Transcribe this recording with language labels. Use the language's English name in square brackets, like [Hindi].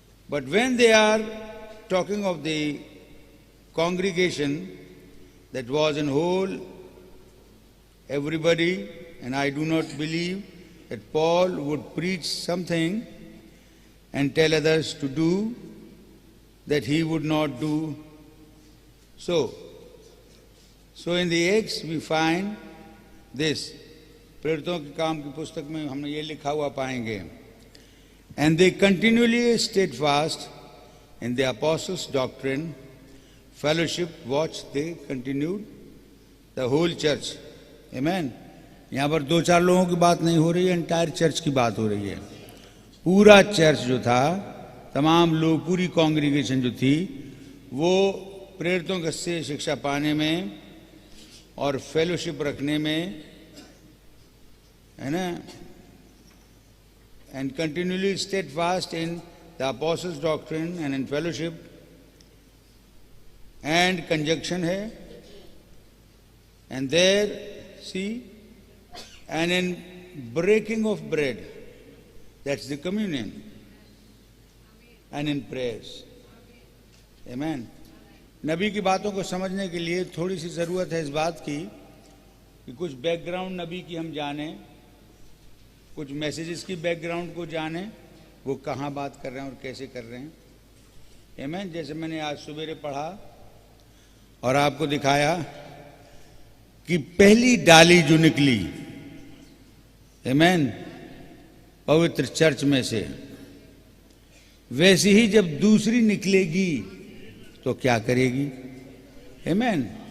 [English] But when they are talking of the congregation that was in whole, everybody, and I do not believe that Paul would preach something and tell others to do that he would not do so. So in the Acts we find this. [Hindi] प्रेरितों के काम की पुस्तक में हमने ये लिखा हुआ पाएंगे। [English] And they continually stayed fast in the apostles' doctrine, fellowship, watch, they continued, the whole church. Amen. [Hindi] यहाँ पर 2-4 लोगों की बात नहीं हो रही है, एंटायर चर्च की बात हो रही है। पूरा चर्च जो था, तमाम लोग, पूरी कांग्रीगेशन जो थी, वो प्रेरितों से शिक्षा पाने में और फेलोशिप रखने में, है ना, [English] and continually steadfast in the apostles' doctrine and in fellowship, and conjunction है, and there see, and in breaking of bread, that's the communion, and in prayers. Amen. [Hindi] नबी की बातों को समझने के लिए थोड़ी सी ज़रूरत है इस बात की कि कुछ बैकग्राउंड नबी की हम जाने, कुछ मैसेजेस की बैकग्राउंड को जाने, वो कहाँ बात कर रहे हैं और कैसे कर रहे हैं। आमीन। जैसे मैंने आज सवेरे पढ़ा और आपको दिखाया कि पहली डाली जो निकली, आमीन, पवित्र चर्च में से, वैसे ही जब दूसरी निकलेगी तो क्या करेगी। आमीन।